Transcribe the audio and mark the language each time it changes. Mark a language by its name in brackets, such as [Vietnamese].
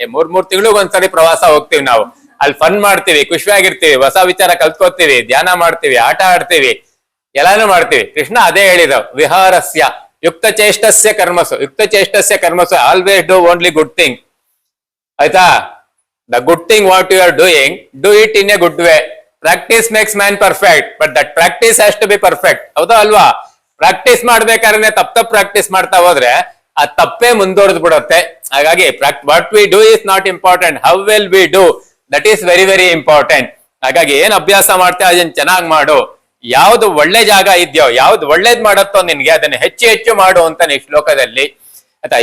[Kannada] 3 ತಿಂಗಳಿಗೊಂದ್ಸರಿ ಪ್ರವಾಸ ಹೋಗ್ತೀವಿ ನಾವು. ಅಲ್ಲಿ ಫನ್ ಮಾಡ್ತೀವಿ, ಖುಷಿಯಾಗಿರ್ತೀವಿ, ಹೊಸ ವಿಚಾರ ಕಲ್ತ್ಕೋತೀವಿ, ಧ್ಯಾನ ಮಾಡ್ತೀವಿ, ಆಟ ಆಡ್ತೀವಿ, ಎಲ್ಲಾನು ಮಾಡ್ತೀವಿ. ಕೃಷ್ಣ ಅದೇ ಹೇಳಿದ, [Sanskrit] ವಿಹಾರಸ್ಯ ಯುಕ್ತ ಚೇಷ್ಟಸ್ಯ ಕರ್ಮಸು. ಯುಕ್ತ ಚೇಷ್ಟಸ್ಯ ಕರ್ಮಸು, [English] Always do only good thing. [Kannada] ಆಯ್ತಾ? [English] The good thing what you are doing, do it in a good way. Practice makes man perfect, but that practice has to be perfect. [Kannada] ಹೌದಾ ಅಲ್ವಾ? ಪ್ರಾಕ್ಟೀಸ್ ಮಾಡ್ಬೇಕಾದ್ರೆ ತಪ್ಪ ಪ್ರಾಕ್ಟೀಸ್ ಮಾಡ್ತಾ ಹೋದ್ರೆ ಆ ತಪ್ಪೇ ಮುಂದುವರೆದು ಬಿಡುತ್ತೆ. ಹಾಗಾಗಿ [English] What we do is not important, how well we do that is very very important. [Kannada] ಹಾಗಾಗಿ ಏನ್ ಅಭ್ಯಾಸ ಮಾಡ್ತೇವೆ ಅದನ್ನ ಚೆನ್ನಾಗಿ ಮಾಡು. ಯಾವ್ದು ಒಳ್ಳೆ ಜಾಗ ಇದೆಯೋ, ಯಾವ್ದು ಒಳ್ಳೇದ್ ಮಾಡತ್ತೋ ನಿನ್ಗೆ ಅದನ್ನ ಹೆಚ್ಚು ಹೆಚ್ಚು ಮಾಡು ಅಂತ ಈ ಶ್ಲೋಕದಲ್ಲಿ. ಆಯ್ತಾ?